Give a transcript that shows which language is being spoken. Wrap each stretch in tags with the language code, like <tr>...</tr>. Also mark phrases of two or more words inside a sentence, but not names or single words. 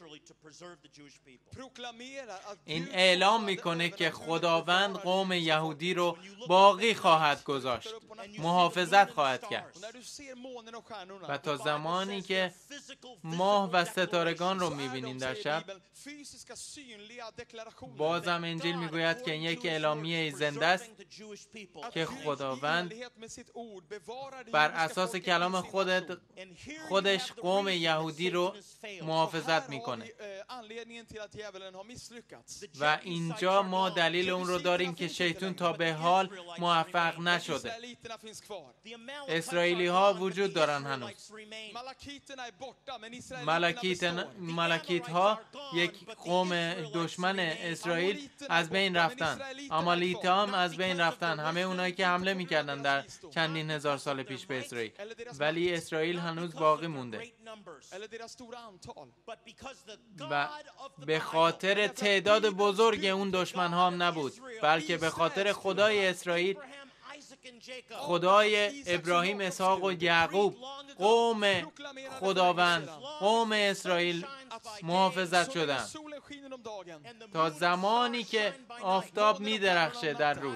<sv>proklamerar att</sv> <fa>این</fa> <sv>Gud</sv> <fa>اعلام</fa> <sv>fortfarande</sv> <fa>میکنه که</fa> <sv>övernaturligt</sv> <fa>خداوند</fa> <sv>bevarar</sv> <fa>قوم</fa> <sv>Israels</sv> <fa>یهودی</fa> <sv>folk.</sv> <fa>رو باقی خواهد گذاشت، محافظت خواهد کرد.</fa> <sv>Och när du ser månen och stjärnorna,</sv> <fa>و تا زمانی که ماه و ستارگان رو</fa> <sv>så är</sv> <fa>میبینین</fa> <sv>de,</sv> <fa>در</fa> <sv>säger</sv> <fa>شب،</fa> <sv>Bibeln, fysiska synliga deklarationer.</sv> <fa>بازم انجیل میگوید که این یک اعلامیه زنده است</fa> <sv>Att</sv> <fa>که</fa> <sv>Gud i</sv> <fa>خداوند</fa> <sv>enlighet med sitt ord bevarar det</sv> <fa>بر</fa> <sv>judiska</sv> <fa>اساس</fa> <sv>folket i</sv> <fa>کلام</fa> <sv>sin</sv> <fa>خودش</fa> <sv>nation.</sv> <fa>قوم یهودی رو محافظت</fa> <sv>Här har</sv> <fa>میکنه.</fa> <sv>vi, anledningen till att djävulen har misslyckats.</sv> <fa>و اینجا ما دلیل اون رو داریم که شیطان تا به حال موفق نشده.</fa> <sv>Israeliterna finns kvar.</sv> <fa>اسرائیلی ها وجود دارن هنوز.</fa> <sv>Malakiterna är borta, men Israeliterna består.</sv> <fa>ملاکیت ها یک قوم دشمن اسرائیل از بین رفتن. آمالیت ها هم از بین رفتن. همه اونایی که حمله میکردن در چندین هزار سال پیش به اسرائیل. ولی اسرائیل هنوز باقی مونده.</fa> <sv>Eller deras stora antal.</sv> <fa>و به خاطر تعداد بزرگ اون دشمن ها هم نبود، بلکه به خاطر خدای اسرائیل، خدای ابراهیم، اسحاق و یعقوب، قوم خداوند، قوم اسرائیل محافظت شدن تا زمانی که آفتاب می درخشه در روز.</fa>